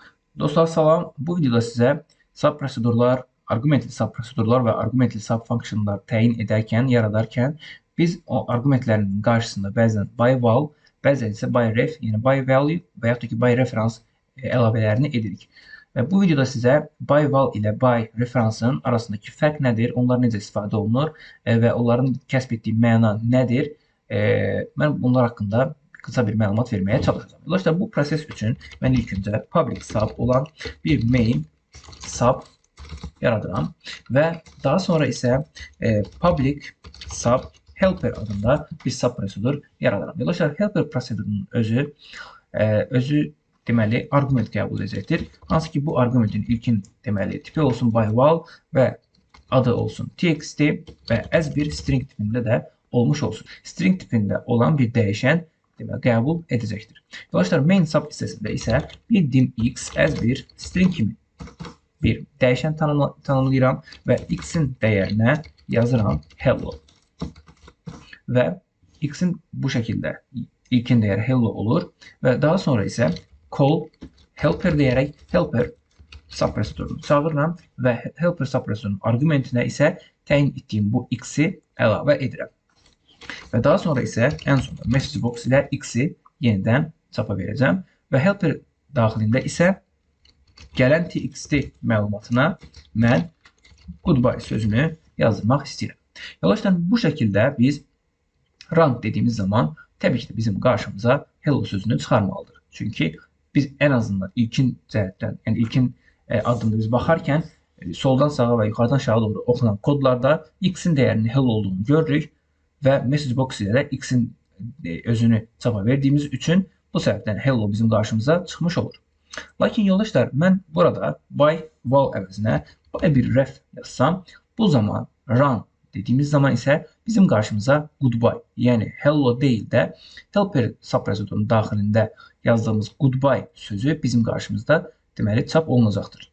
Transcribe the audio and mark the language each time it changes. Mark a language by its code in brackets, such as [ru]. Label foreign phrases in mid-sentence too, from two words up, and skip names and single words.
[az] Dostlar salam. Bu videoda sizə sub prosedurlar, arqumentli sub prosedurlar və arqumentli sub funksiyonlar təyin edərkən, yaradarkən biz o arqumentlərin qarşısında bəzən [en] by val, [az] bəzən isə [en] by ref, [az] yəni [en] by value [az] və yaxud da ki [en] by reference [az] əlavələrini edirik. Bu videoda sizə [en] by val [az] ilə by referansın arasındakı fərq nədir, onlar necə istifadə olunur və onların kəsb etdiyi məna nədir, mən bunlar haqqında qısa bir məlumat verməyə çalışacağım. Dostlar, bu proses üçün mən ilk öncə [en] public sub [az] olan bir [en] main sub [az] yaradıram və daha sonra isə [en] public sub helper [az] adında bir sub prosedur yaradıram. Dostlar, helper prosedurunun özü deməli arqument qəbul edəcəkdir. Hansı ki bu arqumentin ilkin deməli tipi olsun [en] by val [az] və adı olsun txt və as bir string tipində də olmuş olsun. String tipində olan bir dəyişən qəbul edəcəkdir. Dolayısıyla [en] main sub [az] hissəsində isə bir [en] dim x as [az] bir string kimi bir dəyişən tanımlayıram və x-in dəyərinə yazıram hello. Və x-in bu şəkildə ilkin dəyəri hello olur və daha sonra isə [en] call helper [az] deyərək [en] helper sub [az] prosedurunu çağırıram və [en] helper sub [az] prosedurunun arqumentinə isə təyin etdiyim bu x-i əlavə edirəm. Və daha sonra isə ən sonunda [en] message box [az] ilə x-i yenidən çapa verəcəm və helper daxilində isə gələn txt məlumatına mən goodbye sözünü yazdırmaq istəyirəm. Yavaşdan bu şəkildə biz run dediğimiz zaman təbii ki də bizim qarşımıza hello sözünü çıxarmalıdır. Çünki biz ən azından ilkin cəhətdən, yəni ilkin addımda biz baxarkən soldan sağa və yuxarıdan aşağı doğru oxunan kodlarda x-in dəyərinin hello olduğunu görürük və [en] message box [az] ilə də x-in özünü çapa verdiyimiz üçün bu səbəbdən hello bizim qarşımıza çıxmış olur. Lakin yoldaşlar, mən burada [en] by val [az] əvəzinə by bir ref yazsam, bu zaman run dediğimiz zaman isə bizim qarşımıza goodbye, yəni hello deyil də [en] helper sub [az] prosedurunun daxilində yazdığımız goodbye sözü bizim qarşımızda deməli çap olunacaqdır.